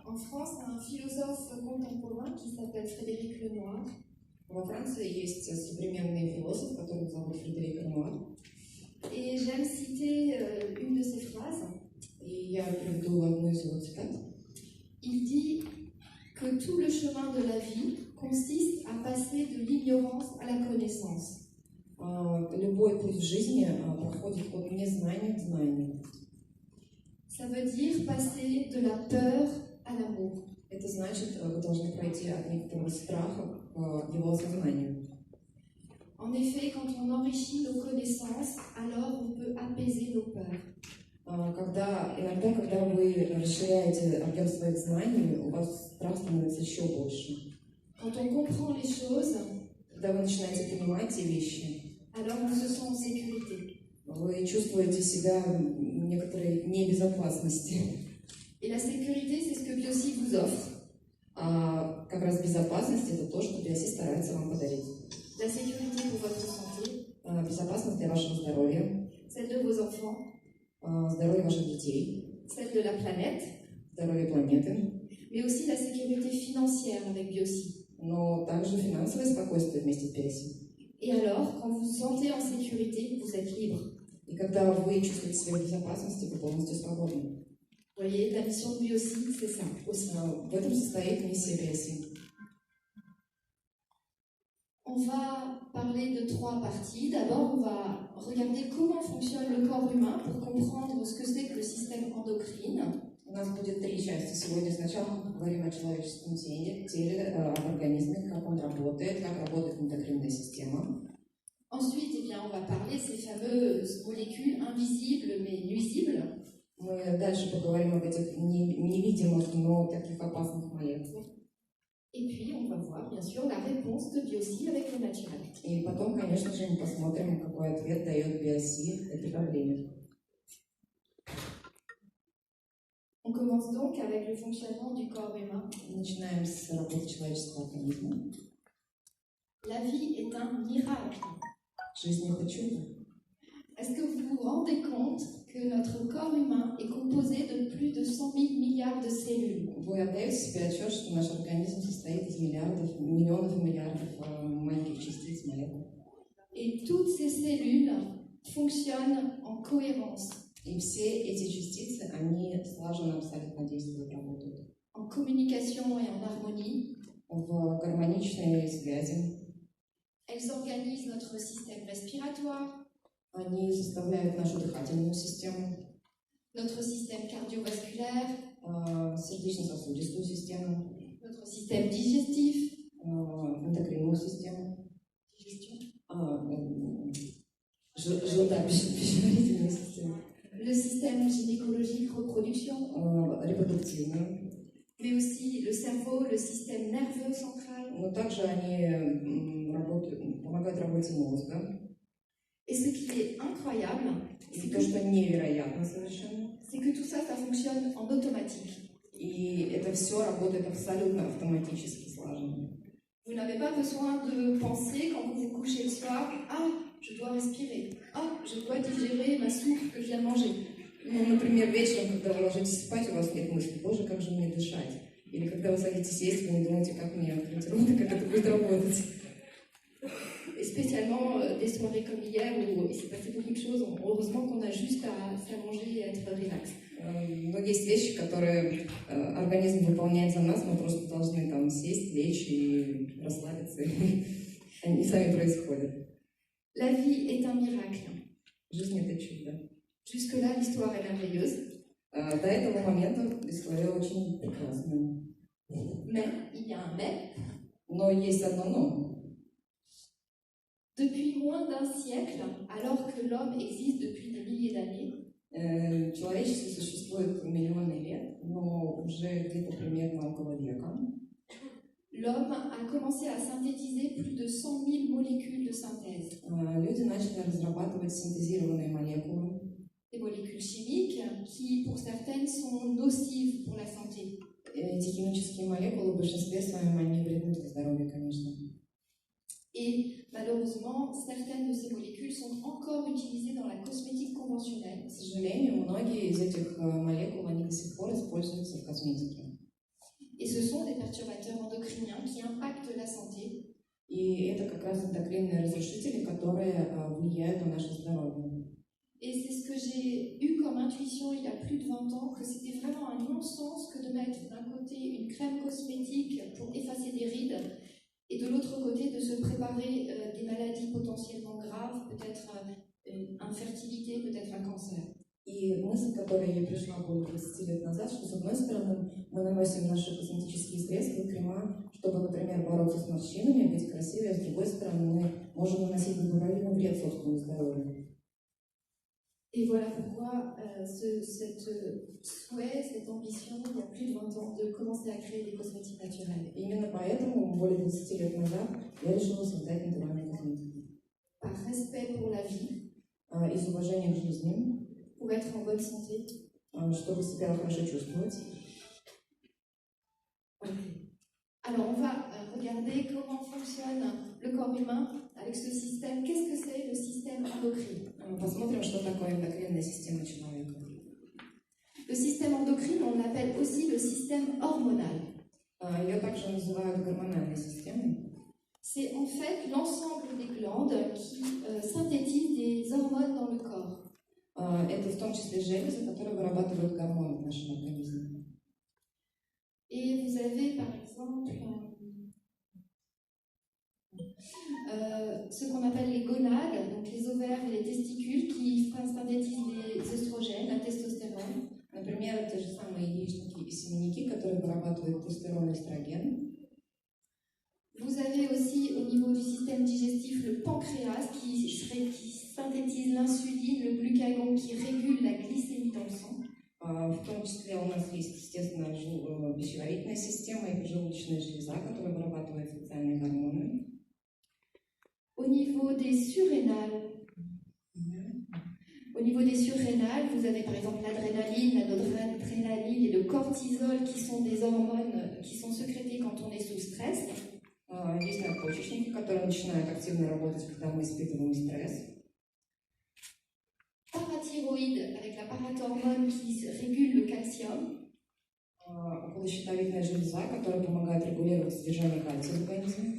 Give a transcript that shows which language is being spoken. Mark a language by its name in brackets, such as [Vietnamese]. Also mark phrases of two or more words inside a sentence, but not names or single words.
[French] France, un philosophe contemporain qui s'appelle Frédéric Lenoir. [Russian] Во Франции есть современный философ, которого зовут Фредерик Ренуар. [French] Et j'aime citer une de ses phrases. [Russian] И я приведу одну из его цитат. [French] Il dit que tout le chemin de la vie consiste à passer de l'ignorance à la connaissance. [Russian] Любой путь в жизни проходит от незнания к знанию. [French] Ça veut dire passer de la peur à l'amour. [Russian] Это значит, вы должны пройти от некоторого страха к его осознанию. [French] En effet, quand on enrichit nos connaissances, alors on peut apaiser nos peurs. [Russian] Иногда, когда вы расширяете объем своих знаний, у вас страх становится еще больше. [French] Quand on comprend les choses, [Russian] Когда вы начинаете понимать эти вещи, [French] alors on se sent en sécurité. [Russian] вы чувствуете себя в некоторой небезопасности. [French] Et la sécurité, c'est ce que Biossi vous offre. [Russian] А как раз безопасность – это то, что Биоси старается вам подарить. [French] La sécurité pour votre santé, [Russian] Безопасность для вашего здоровья, [French] celle de vos enfants, [Russian] здоровья ваших детей, [French] celle de la planète, [Russian] здоровья планеты, [French] mais aussi la sécurité financière avec Biossi. [Russian] но также финансовое спокойствие вместе с Биоси. [French] Et alors, quand vous vous sentez en sécurité, vous êtes libre. [Russian] И когда вы чувствуете себя в безопасности, вы полностью свободны. [French] Vous voyez, la mission de Biossi, c'est ça aussi. [Russian] В этом состоит миссия Биоси. [French] On va parler de 3 parties. D'abord, on va regarder comment fonctionne le corps humain pour comprendre ce que c'est que le système endocrine. [Russian] У нас будет 3 части. Сегодня сначала мы поговорим о человеческом теле, об организме, как он работает, как работает эндокринная система. [French] Ensuite, eh bien, on va parler de ces fameuses molécules invisibles mais nuisibles. [Russian] Мы дальше поговорим об этих невидимых, но таких опасных молекулах. [French] Et puis, on va voir, bien sûr, la réponse de Biossi avec le naturel. [Russian] И потом, конечно же, мы посмотрим, какой ответ дает Биоси этой проблеме. [French] On commence donc avec le fonctionnement du corps humain. [Russian] Начинаем с работы человеческого организма. [French] La vie est un miracle. [Russian] Жизнь – это чудо. [French] Est-ce que vous vous rendez compte que notre corps humain est composé de plus de 100 000 milliards de cellules? [Russian] Вы отдаете себе отчет, что наш организм состоит из миллиардов, миллионов и миллиардов маленьких частиц, молекул. [French] Et toutes ces cellules fonctionnent en cohérence. [Russian] И все эти частицы, они слаженно абсолютно действуют, работают. [French] En communication et en harmonie. [Russian] В гармоничной связи. [French] Elles organisent notre système respiratoire. [Russian] Они составляют нашу дыхательную систему. [French] Notre système cardiovasculaire. [Russian] Сердечно-сосудистую систему. [French] Notre système digestif. [Russian] Эндокринную систему. [French] Digestion. [Russian] Пищеварительную систему. [French] Le système gynécologique, reproduction. [Russian] Репродуктивную. [French] Mais aussi le cerveau, le système nerveux central. [Russian] Но также они помогают работе мозга. [French] Et ce qui est incroyable, c'est que [Russian] что невероятно совершенно. [French] C'est que tout ça, ça fonctionne en automatique. [Russian] И это все работает абсолютно автоматически, слаженно. [French] Vous n'avez pas besoin de penser quand vous vous couchez le soir, ah, je dois respirer, ah, je dois digérer ma soupe que je viens de manger. [Russian] Ну, например, вечером, когда вы ложитесь спать, у вас нет мысли, боже, как же мне дышать. Или когда вы садитесь есть, вы не думаете, как мне открыть рот и как это будет работать. [French] Et spécialement des soirées comme hier où il s'est passé beaucoup de choses, heureusement qu'on a juste à s'allonger et être relax. [Russian] Но есть вещи, которые организм выполняет за нас, мы просто должны там сесть, лечь и расслабиться. Они сами происходят. [French] La vie est un miracle. [Russian] Жизнь – это чудо. [French] Jusque-là, l'histoire est merveilleuse. [Russian] До этого момента история очень прекрасная. [French] Mais il y a un mais. [Russian] Но есть одно но. [French] Depuis moins d'un siècle, alors que l'homme existe depuis des milliers d'années, [Russian] человечество существует миллионы лет, но уже где-то примерно около века. [French] L'homme a commencé à synthétiser plus de 100 000 molécules de synthèse. [Russian] Люди начали разрабатывать синтезированные молекулы. [French] Des molécules chimiques qui, pour certaines, sont nocives pour la santé. [Russian] Эти химические молекулы в большинстве своем они вредны для здоровья, конечно. [French] Et malheureusement, certaines de ces molécules sont encore utilisées dans la cosmétique conventionnelle. [Russian] К сожалению, многие из этих молекул они до сих пор используются в косметике. [French] ce sont des perturbateurs endocriniens qui impactent la santé. [Russian] И это как раз эндокринные разрушители, которые влияют на наше здоровье. [French] Et c'est ce que j'ai eu comme intuition il y a plus de 20 ans, que c'était vraiment un non-sens que de mettre d'un côté une crème cosmétique pour effacer des rides et de l'autre côté de se préparer des maladies potentiellement graves, peut-être une infertilité, peut-être un cancer. [Russian] И мысль, которая ей пришла более 20 лет назад, что с одной стороны мы наносим наши косметические средства и крема, чтобы, например, бороться с морщинами, быть красивее, а с другой стороны мы можем наносить неправильный вред собственному здоровью. [French] Et voilà pourquoi cette souhait, cette ambition, il y a plus de 20 ans, de commencer à créer des cosmétiques naturels. [Russian] Именно поэтому, более 20 лет назад, я решила создать натуральную косметику. [French] Par respect pour la vie, [Russian] Из уважения к жизни, [French] pour être en bonne santé. [Russian] чтобы себя хорошо чувствовать. [French] Alors on va regarder comment fonctionne le corps humain avec ce système. Qu'est-ce que c'est le système endocrine? [Russian] Посмотрим, что такое эндокринная система человека. [French] Le système endocrine, on l'appelle aussi le système hormonal. [Russian] Ее также называют гормональной системой. [French] C'est en fait l'ensemble des glandes qui synthétisent des hormones dans le corps. [Russian] Это в том числе железы, которые вырабатывают гормоны в нашем организме. [French] Et vous avez par exemple ce qu'on appelle les gonades, donc les ovaires et les testicules qui synthétisent les oestrogènes, la testostérone. [Russian] Например, те же самые яичники и семенники, которые вырабатывают тестостерон и эстроген. [French] Vous avez aussi au niveau du système digestif le pancréas qui synthétise l'insuline, le glucagon qui régule la glycémie dans le sang. [Russian] В том числе у нас есть, естественно, пищеварительная система и поджелудочная железа, которая вырабатывает специальные гормоны. [French] Au niveau des surrénales, vous avez par exemple l'adrénaline, la noradrénaline et le cortisol qui sont des hormones qui sont sécrétées quand on est sous stress. [Russian] Есть надпочечники, которые начинают активно работать, когда мы испытываем стресс. [French] Parathyroïde avec la parathormone qui régule le calcium. [Russian] Околощитовидная железа, которая помогает регулировать содержание кальция в организме.